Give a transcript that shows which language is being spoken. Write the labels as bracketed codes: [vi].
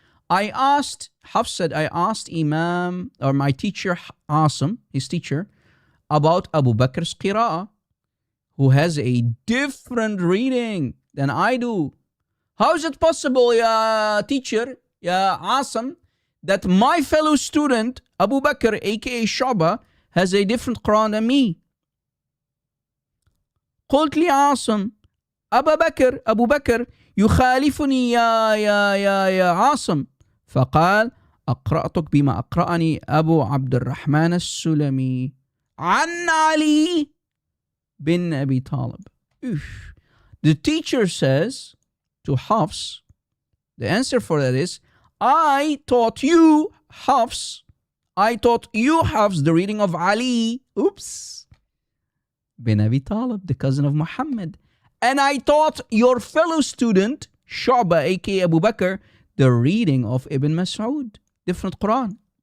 [en] Hafs said, I asked Imam, or my teacher, Asim, his teacher, about Abu Bakr's qira'ah, who has a different reading than I do. How is it possible, ya teacher, ya Asim, that my fellow student, Abu Bakr, aka Shu'ba, has a different Quran than me? [ar] قلت لي عاصم أبو بكر يخالفني يا عاصم فقال أقرأتك بما أقرأني أبو عبد الرحمن السلمي عن علي bin Abi Talib. [en] The teacher says to Hafs, the answer for that is, I taught you, Hafs, the reading of Ali. Oops. Bin Abi Talib, the cousin of Muhammad. And I taught your fellow student, Shu'ba, aka Abu Bakr, the reading of Ibn Mas'ud. Different Quran.